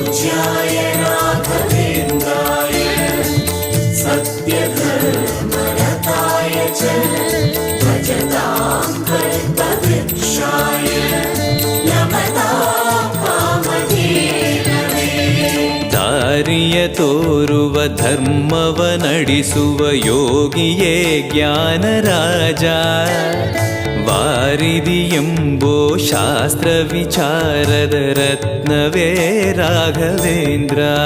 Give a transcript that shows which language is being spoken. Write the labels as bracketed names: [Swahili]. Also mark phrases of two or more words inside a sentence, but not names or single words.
[Sanskrit] पूज्याय राघवेन्द्राय सत्यधर्मरताय च भजतां कल्पवृक्षाय नमतां कामधेनवे। [Kannada] ದಾರಿಯ ತೋರುವ ಧರ್ಮವ ನಡೆಸುವ ಯೋಗಿಯೇ ಜ್ಞಾನರಾಜ, ವಾರಿಧಿ ಎಂಬೋ ಶಾಸ್ತ್ರ ವಿಚಾರದ ರತ್ನವೇ ರಾಘವೇಂದ್ರ.